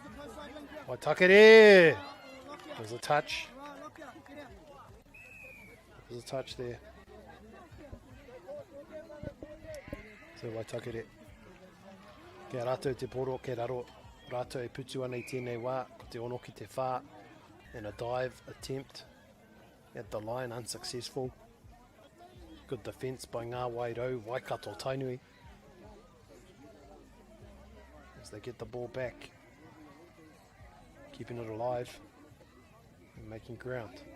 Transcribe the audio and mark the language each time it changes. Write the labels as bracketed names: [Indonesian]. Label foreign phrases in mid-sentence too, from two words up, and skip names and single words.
[English] Waitakere. There's a touch. There's a touch there. So Waitakere. [Māori] Kia rātou te poro, ke raro. Rātou e putu ana I tēnei wā, ko te ono ki te whā. [English] And a dive attempt at the line, unsuccessful. Good defence by Ngā Wairau, Waikato Tainui. As they get the ball back. Keeping it alive. And making ground.